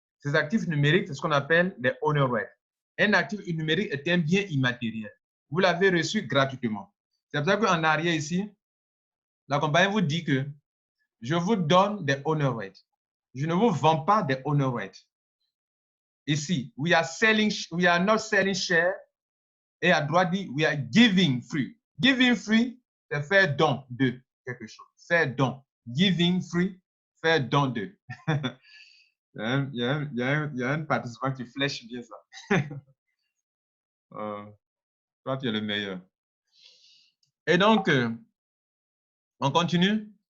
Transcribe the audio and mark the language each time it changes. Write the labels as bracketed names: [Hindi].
[French] Ces actifs numériques, c'est ce qu'on appelle des honor rights. Un actif numérique est un bien immatériel. Vous l'avez reçu gratuitement. C'est pour ça qu'en arrière ici, la compagnie vous dit que je vous donne des honor rights. Je ne vous vends pas des honor rights. [English] Ici, we are not selling share. [French] Et à droite dit, [English] we are giving free. Giving free, [French] c'est faire don de quelque chose. Faire don. [English] Giving free, [French] faire don de. il y a un participant qui flèche bien ça. Toi, tu es le meilleur. Et donc, on continue.